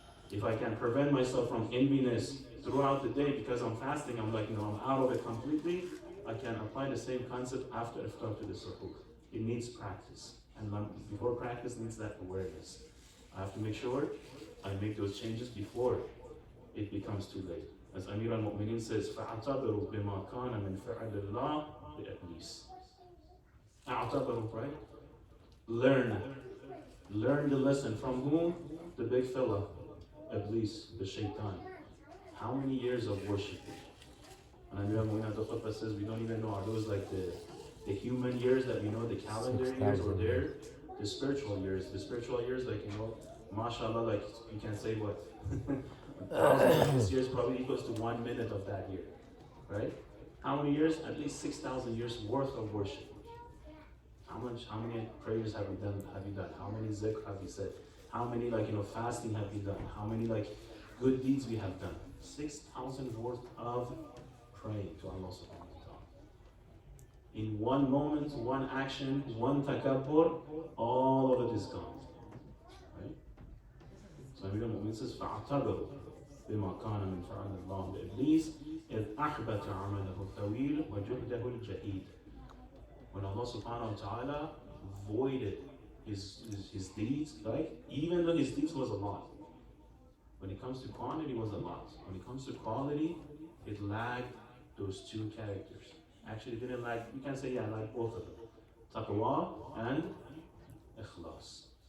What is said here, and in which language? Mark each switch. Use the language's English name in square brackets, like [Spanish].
[English] If I can prevent myself from enviness throughout the day because I'm fasting, I'm I'm out of it completely, I can apply the same concept after iftar to the suhoor. It needs practice. And before practice needs that awareness. I have to make sure I make those changes before it becomes too late. As Amir al-Mu'mineen says, [Arabic] فَاعْتَبِرُوا بِمَا كَانَ مِنْ فِعْلِ اللَّهِ بِإِبْلِيسِ. [English] اعتبروا, right? Learn the lesson from whom? The big fella, Iblis, the shaitan. How many years of worship? And Amir al-Mu'mineen at the khutbah says, we don't even know, are those like the human years that we know, the calendar years, or the spiritual years? The spiritual years, like, you know, mashallah, like you can say what? 1,000 of this year probably equals to 1 minute of that year, right? How many years? At least 6,000 years worth of worship. How many prayers have you done? How many zikr have you said? How many, like, you know, fasting have you done? How many, like, good deeds we have done? 6,000 worth of praying to Allah subhanahu wa ta'ala. In one moment, one action, one takabbur, all of it is gone. Right? So Amir al-Mu'min says, [Arabic] فَاعْتَبِرُوا بِمَا كَانَ مِنْ فَعْلِ اللَّهِ بِإِبْلِيسِ إِذْ أَحْبَتَ عَمَلَهُ الطَّوِيلَ وَجُهْدَهُ الْجَهِيدَ. [English] When Allah subhanahu wa ta'ala voided his deeds, right? Even though his deeds was a lot. When it comes to quantity, it was a lot. When it comes to quality, it lagged those two characters. Actually, it didn't lag, you can say, yeah, like both of them. Taqwa and ikhlas.